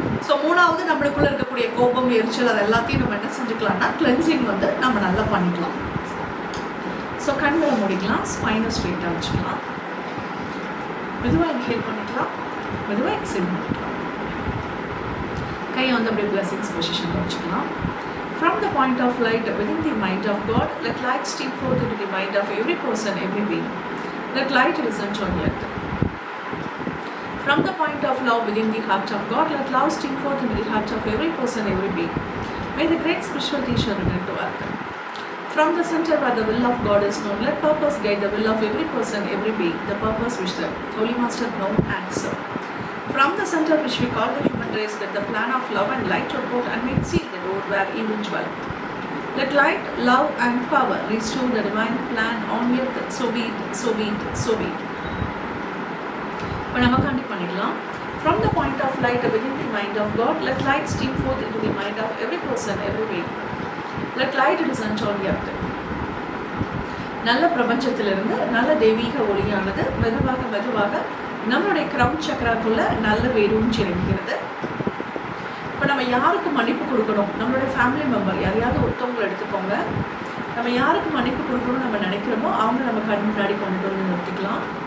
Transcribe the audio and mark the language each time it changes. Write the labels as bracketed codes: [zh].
[ta] So 3வது நம்மளுக்குள்ளே இருக்கக்கூடிய கோபம், எரிச்சல் அது எல்லாத்தையும் நம்ம என்ன செஞ்சுக்கலாம்னா கிளென்சிங் வந்து நம்ம நல்லா பண்ணிக்கலாம். ஸோ கண்களை முடிக்கலாம், ஸ்பைனை ஸ்ட்ரெயிட்டாக வச்சுக்கலாம், மெதுவாக இன்ஹேல் பண்ணிக்கலாம், மெதுவாக எக்ஸேல் பண்ணிக்கலாம். கையை வந்து அப்படியே blessings பொசிஷனில் வச்சுக்கலாம். [en] From the point of light within the mind of God, let light stream forth into the mind of every person, every being. Let light resonate on earth. From the point of love within the heart of God, let love stream forth into the heart of every person, every being. May the great spiritual teacher return to earth. From the center where the will of God is known, let purpose guide the will of every person, every being, the purpose which the Holy Master known and serve. From the center which we call the human race, let the plan of love and light report and make seal the door where evil dwell. Let light, love and power restore the divine plan on earth, so be it, so be it, so be it. [ta] இப்போ நம்ம கண்டிப்பாக பண்ணிக்கலாம். [en] From the point of light within the mind of God, let light stream forth into the mind of every person, every being. Let light resonate on earth. [ta] நல்ல பிரபஞ்சத்திலிருந்து நல்ல தெய்வீக ஒளியானது மெதுவாக மெதுவாக நம்மளுடைய கிரவுன் சக்கராக்குள்ளே நல்ல வேரூன்றி இறங்குகிறது. இப்போ நம்ம யாருக்கு மன்னிப்பு கொடுக்கணும், நம்மளுடைய ஃபேமிலி மெம்பர் யாரையாவது ஒருத்தவங்களை எடுத்துக்கோங்க. நம்ம யாருக்கு மன்னிப்பு கொடுக்கணும்னு நம்ம நினைக்கிறோமோ அவங்க நம்ம கண் முன்னாடி கொண்டு வந்து நிறுத்திக்கலாம்.